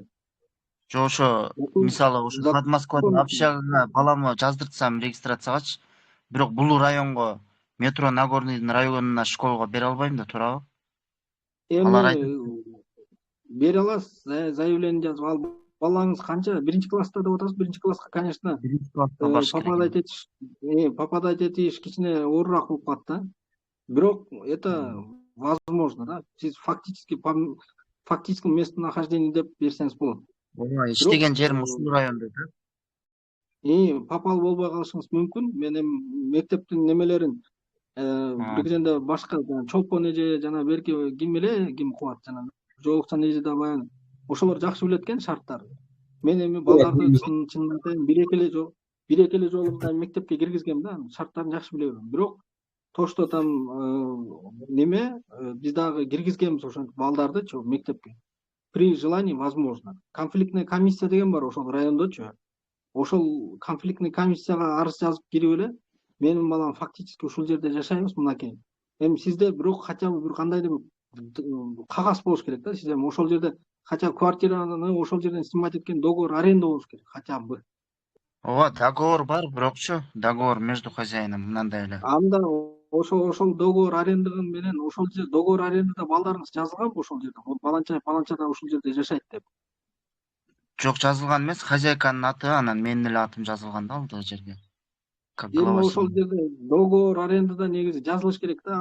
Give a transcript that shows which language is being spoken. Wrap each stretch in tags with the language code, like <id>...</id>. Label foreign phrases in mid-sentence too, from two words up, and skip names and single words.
<ky>Жок, ошо мисалы ошо Подмосковьда общагага баламы жаздыртсам регистрациягачы, бирок бул районго метро Нагорныйдын районуна школго бере албайм да, туурабы? Эми бере аласыз, заявление жазып. Ал балаңыз канча? 1-класста деп атасыз. 1-класска,</ky> <ru>конечно, попадать</ru> <ky>этиш кичине оорураак болуп калат да. Бирок</ky> <ru>это возможно</ru> <ky>да. Сиз</ky> <ru>фактически местонахождение</ru> <ky>деп берсеңиз болот. Ооба, иштеген жерим ушул райондо да. Попал болбой калышыңыз мүмкүн. Мен эми мектептин немелерин бир кезенде башка чолпон эже жана берки ким кубат жана жолукчан эже да баягы ошолор жакшы билет экен шарттарды. Мен эми балдарды чынын айтайын, бир эки эле жолу мектепке киргизгем да, шарттарын жакшы биле берем. Бирок</ky> <ru>то, что там</ru> <ky>биз дагы киргизгенбиз ошентип балдардычы мектепке.</ky> <ru>При желании возможно. Конфликтная комиссия</ru> <ky>деген бар ошол райондочу. Ошол</ky> <ru>конфликтный комиссияга</ru> <ky>арыз жазып кирип эле, менин балам фактически ушул жерде жашайбыз мынакей. Эми сизде бирок</ky> <ru>хотя бы</ru> <ky>бир кандайдыр кагаз болуш керек да. Сиз эми ошол жерде хотя квартираны ошол жерден снимать эткен</ky> <ru>договор аренда</ru> <ky>болуш керек</ky> <ru>хотя бы.</ru> <ky>Ооба, договор бар, бирокчу,</ky> <ru>договор между хозяином</ru> <ky>мындай эле. Анда ошол</ky> <ru>договор аренда</ru> <ky>менен ошол жерде</ky> <ru>договор арендада</ru> <ky>балдарыңыз жазылганбы ошол жерде? Баланчада ушул жерде жашайт деп. Жок, жазылган эмес, хозяйканын аты, анан менин эле атым жазылган да ал жерге. Эми ошол жерде</ky> <ru>договор арендада</ru> <ky>негизи жазылыш керек да.</ky>